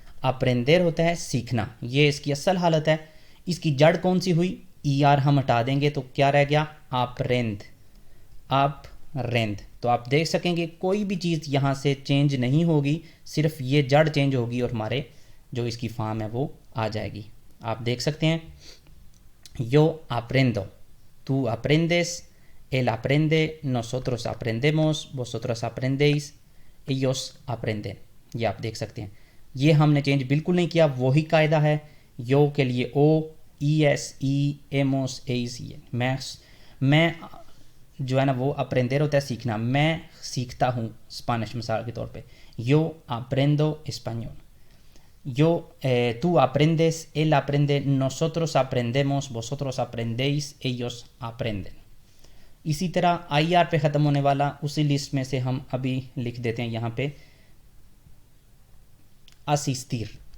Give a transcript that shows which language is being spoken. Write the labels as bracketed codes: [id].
[hi] अप्रेंदेर होता है सीखना, ये इसकी असल हालत है। इसकी जड़ कौन सी हुई, ER हम हटा देंगे तो क्या रह गया, अप्रेंद। तो आप देख सकेंगे कोई भी चीज़ यहाँ से चेंज नहीं होगी, सिर्फ ये जड़ चेंज होगी और हमारे जो इसकी फॉर्म है वो आ जाएगी। आप देख सकते हैं, [es] yo aprendo, tú aprendes, él aprende, nosotros aprendemos, vosotros aprendéis, ellos aprenden। [hi] ये आप देख सकते हैं, ये हमने चेंज बिल्कुल नहीं किया, वही कायदा है। यो के लिए O, ES, E, Amos, S, मैं जो है ना वो अप्रेंदेर होता है सीखना, मैं सीखता हूँ स्पेनिश मिसाल के तौर पे। [es] yo aprendo español। yo tú aprendes, él aprende, nosotros aprendemos, vosotros aprendéis, ellos aprenden। [hi] इसी तरह IR पे ख़त्म होने वाला उसी लिस्ट में से हम अभी लिख देते हैं यहाँ पे asistir।